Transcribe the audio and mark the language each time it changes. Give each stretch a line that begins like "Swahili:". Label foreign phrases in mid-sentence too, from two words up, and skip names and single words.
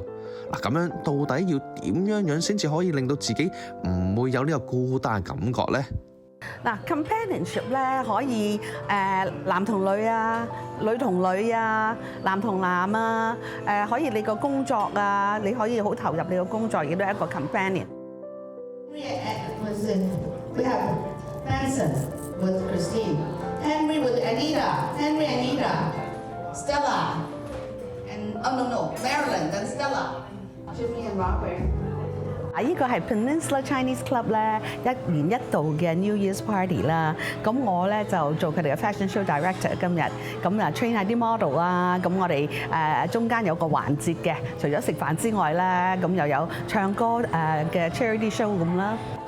Cantonese: 咁樣到底要點樣先至可以令到自己唔會有呢個孤單嘅感覺呢？ companionship 咧可以男同女啊，女同女啊，男同男啊，可以你個工作啊，你可以好投入你個工作，亦都係一個 companion。
English: We have Benson with Christine, Henry with Anita, Stella, and Marilyn and Stella, Jimmy and Robert。
Cantonese: 呢個係 Peninsula Chinese Club 咧一年一度嘅
English: New Year's Party
Cantonese: 啦，咁我咧就做佢哋嘅
English: Fashion Show Director
Cantonese: 今日，咁train 下啲 model 啦，咁我哋中間有個環節嘅，除咗食飯之外咧，咁又有唱歌嘅
English: Charity Show
Cantonese: 咁啦。